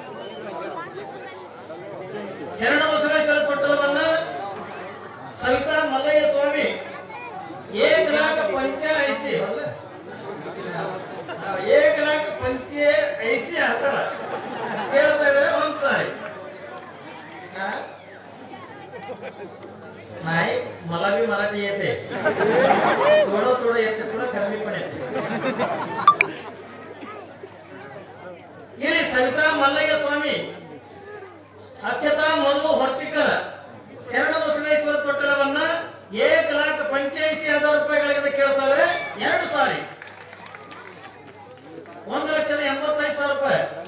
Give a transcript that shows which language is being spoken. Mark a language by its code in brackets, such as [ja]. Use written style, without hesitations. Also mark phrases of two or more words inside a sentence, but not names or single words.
[kn] ಶರಣ ಬಸವೇಶ್ವರ ತೊಟ್ಟಲವನ್ನ ಸವಿತಾ ಮಲ್ಲಯ್ಯ ಸ್ವಾಮಿ 1,85,000 ಅಲ್ಲ 1,85,000 ಹತ್ತರ ಕೇಳ್ತಾ ಇದ್ದಾರೆ ಒಂದ್ ಸಾರಿ. [mr] नाही मला बी मराठी येते, थोडं थोडं येते, थोडं कमी पण येते. [kn] ಇಲ್ಲಿ ಸವಿತಾ ಮಲ್ಲಯ್ಯ ಸ್ವಾಮಿ ಅಕ್ಷತಾ ಮಧು ಹೊರ್ತಿಕರ ಶರಣ ಬಸವೇಶ್ವರ ತೊಟ್ಟಲವನ್ನ 1,85,000 ರೂಪಾಯಿಗಳಿಂದ ಕೇಳ್ತಾ ಇದ್ದಾರೆ 2 ಸಾರಿ 1,85,000 ರೂಪಾಯಿ.